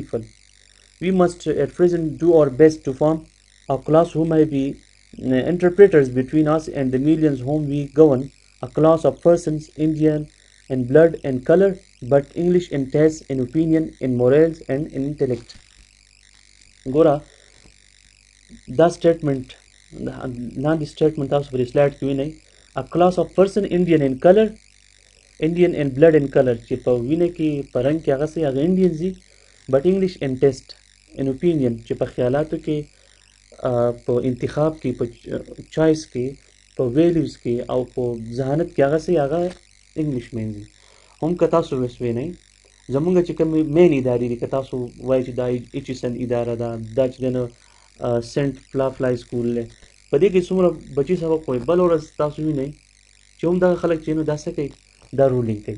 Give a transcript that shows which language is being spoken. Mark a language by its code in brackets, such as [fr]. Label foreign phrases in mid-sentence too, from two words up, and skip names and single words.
[en] We must at present do our best to form a class who may be interpreters between us and the millions whom we govern, a class of persons Indian in blood and color, but English in taste, in opinion, in morals, and in intellect. Gora, that statement, the statement of the slide Q&A, a class of person Indian in color, Indian in blood and color, [ps] چې په وینه کې په رنګ کې هغه سي هغه Indians دي, [en] but English in taste, in opinion, [ps] چې په خیالاتو کې په انتخاب کې په چوایس کې په ویلیوز کې او په ذهانت کې هغه سي هغه [en] English man [ps] دي. هم که تاسو وسوي نه زمونږ چې کوم مین ادارې دي که تاسو وایي چې دا ایچسن اداره ده دا چې دنه سنټ فلای سکول دی په دې کې څومره بچي سبق وایي بل ورځ تاسو وینئ چې هم دغه خلک چې نو دا څه کوي دا رولینګ کوي.